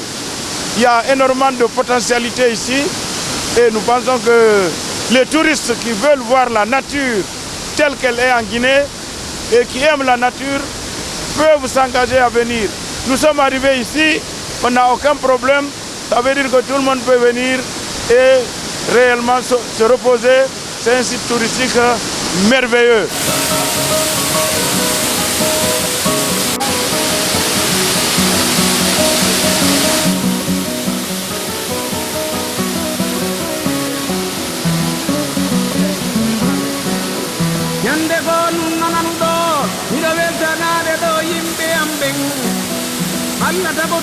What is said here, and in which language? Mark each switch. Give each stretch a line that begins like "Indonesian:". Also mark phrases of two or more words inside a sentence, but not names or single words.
French: Il y a énormément de potentialités ici et nous pensons que les touristes qui veulent voir la nature telle qu'elle est en Guinée et qui aiment la nature peuvent s'engager à venir. Nous sommes arrivés ici, on n'a aucun problème, ça veut dire que tout le monde peut venir et réellement se reposer. C'est un site touristique merveilleux.
Fula: Yande go nunnanan do miɗo weltanade ɗo yimɓe am ɓen Allah tabo